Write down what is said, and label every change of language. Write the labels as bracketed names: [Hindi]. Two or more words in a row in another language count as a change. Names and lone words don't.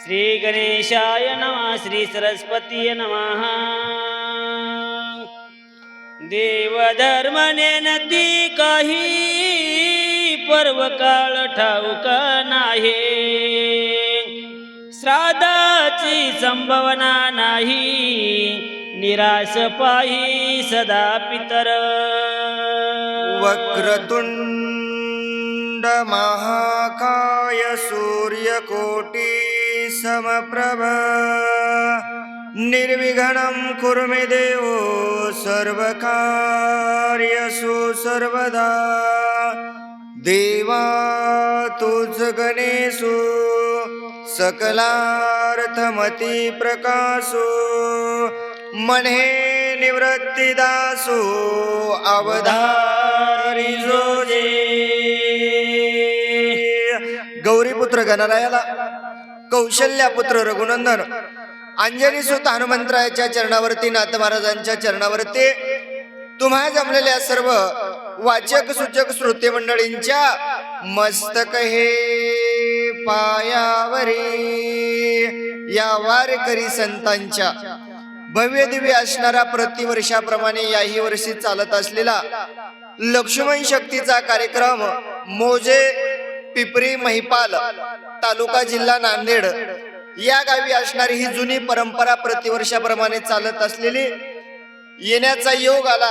[Sanskrit] श्री गणेशाय नमः श्री सरस्वतीय नमः [Marathi] देवधर्म नेनती काही पर्व काळ ठाऊक नाही श्राद्धाची संभावना नाही निराश पाही सदा पितर [Sanskrit] वक्रतुंड महाकाय सूर्यकोटी समप्रभ निर्विघ्नं कुरु मे देवो सर्वकार्यसु सर्वदा [Marathi] देवा तुझ गणेशो सकलार्थमती प्रकाशो मने निवृत्तिदासो अवधारी जोजे गौरीपुत्र गणरायाला कौशल्यापुत्र रघुनंदन अंजनी सुत हनुमंतरायाच्या चरणावरती नाथ महाराजांच्या चरणावरती तुम्हा जमलेल्या सर्व वाचक सूचक श्रोते मंडळींच्या मस्तक हे पायावरी या वारकरी संतांच्या भव्य दिव्य असणारा प्रतिवर्षाप्रमाणे याही वर्षी चालत असलेला लक्ष्मण शक्तीचा कार्यक्रम मोजे पिपरी महिपाल तालुका जिल्हा नांदेड या गावी असणारी ही जुनी परंपरा प्रतिवर्षाप्रमाणे चालत असलेली येण्याचा योग आला.